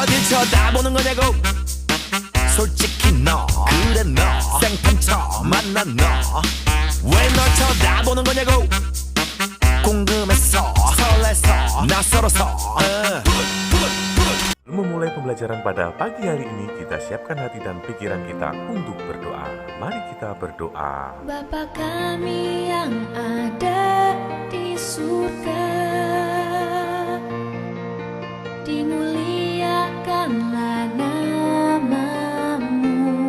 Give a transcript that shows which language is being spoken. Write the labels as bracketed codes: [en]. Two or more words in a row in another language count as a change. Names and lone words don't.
[ko] 쳐다보는 거냐고 솔직히 너 그래 너 생판 처음 만난 너 왜 널 쳐다보는 거냐고 궁금했어 설레서 낯설어서 [id] Memulai pembelajaran pada pagi hari ini, kita siapkan hati dan pikiran kita untuk berdoa. Mari kita berdoa. Bapa kami yang ada di surga, dimuliakanlah nama-Mu.